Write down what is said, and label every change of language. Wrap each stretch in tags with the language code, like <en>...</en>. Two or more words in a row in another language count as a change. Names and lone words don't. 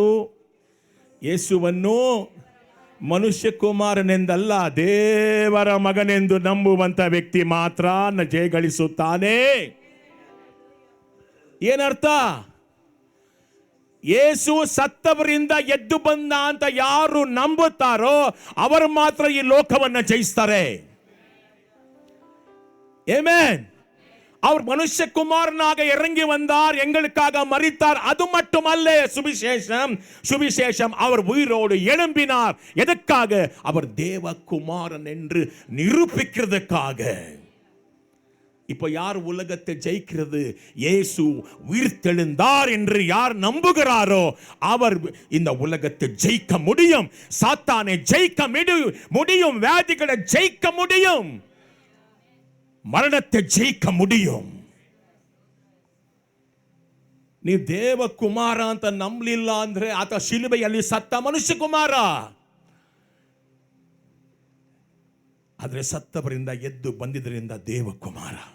<kn>ಯೇಸುವನ್ನು ಮನುಷ್ಯ ಕುಮಾರನೆಂದಲ್ಲ, ದೇವರ ಮಗನೆಂದು ನಂಬುವಂತ ವ್ಯಕ್ತಿ ಮಾತ್ರ ಜಯಗಳಿಸುತ್ತಾನೆ. ಏನರ್ಥ? ಯೇಸು ಸತ್ತವರಿಂದ ಎದ್ದು ಬಂದ ಅಂತ ಯಾರು ನಂಬುತ್ತಾರೋ ಅವರು ಮಾತ್ರ ಈ ಲೋಕವನ್ನು ಜಯಿಸ್ತಾರೆ. ಆಮೆನ್.</kn> <ta>அவர் மனுஷகுமாரனாக இறங்கி வந்தார், எங்களுக்காக மரித்தார். அது மட்டுமல்ல சுவிசேஷம் அவர் உயிரோடு எழும்பினார். எதற்காக? அவர் தேவகுமாரன் என்று நிரூபிக்கிறதுக்காக. இப்போ யார் உலகத்தை ஜெயிக்கிறது? இயேசு உயிர்த்தெழுந்தார் என்று யார் நம்புகிறாரோ அவர் இந்த உலகத்தை ஜெயிக்க முடியும். சாத்தானை ஜெயிக்க முடியும், வியாதிகளை ஜெயிக்க முடியும், மரணத்தை ஜெயிக்க முடியும்.</ta> <kn>ನೀವು ದೇವಕುಮಾರ ಅಂತ ನಂಬಲಿಲ್ಲ ಅಂದ್ರೆ ಆತ ಶಿಲುಬೆಯಲ್ಲಿ ಸತ್ತ ಮನುಷ್ಯ ಕುಮಾರ. ಆದರೆ ಸತ್ತವರಿಂದ ಎದ್ದು ಬಂದಿದ್ದರಿಂದ ದೇವಕುಮಾರ.</kn>